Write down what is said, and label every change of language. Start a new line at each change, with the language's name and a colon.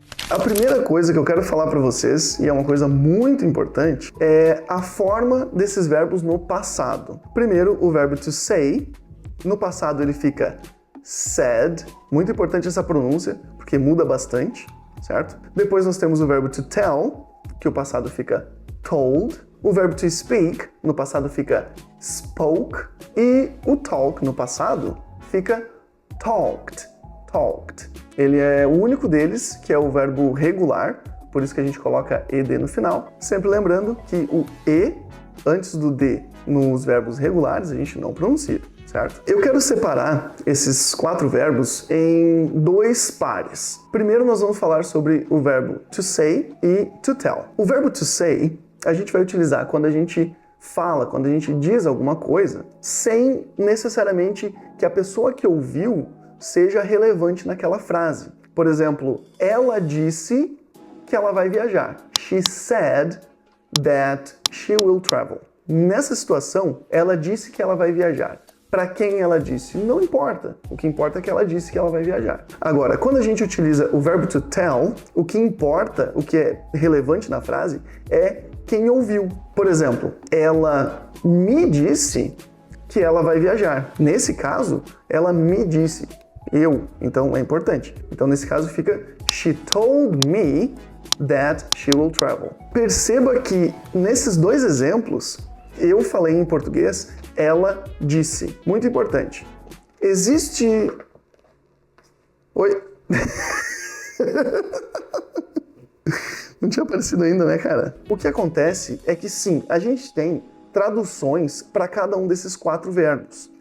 Portuguese: A primeira coisa que eu quero falar para vocês, e é uma coisa muito importante, é a forma desses verbos no passado. Primeiro, o verbo to say. No passado ele fica said. Muito importante essa pronúncia, porque muda bastante, certo? Depois nós temos o verbo to tell, que o passado fica told. O verbo to speak, no passado fica spoke. E o talk, no passado, fica talked. Ele é o único deles que é o verbo regular, por isso que a gente coloca ed no final. Sempre lembrando que o e, antes do d, nos verbos regulares, a gente não pronuncia, certo? Eu quero separar esses 4 verbos em 2 pares. Primeiro nós vamos falar sobre o verbo to say e to tell. O verbo to say a gente vai utilizar quando a gente fala, quando a gente diz alguma coisa, sem necessariamente que a pessoa que ouviu seja relevante naquela frase. Por exemplo, ela disse que ela vai viajar.
English: She said that she will travel.
Portuguese: Nessa situação, ela disse que ela vai viajar. Para quem ela disse? Não importa. O que importa é que ela disse que ela vai viajar. Agora, quando a gente utiliza o verbo to tell, o que importa, o que é relevante na frase, é quem ouviu. Por exemplo, ela me disse que ela vai viajar. Nesse caso, ela me disse. Então é importante. Então nesse caso fica
English: she told me that she will travel.
Portuguese: Perceba que nesses 2 exemplos eu falei em português, ela disse. Muito importante. Existe... Oi? Não tinha aparecido ainda, né, cara? O que acontece é que sim, a gente tem traduções para cada um desses 4 verbos.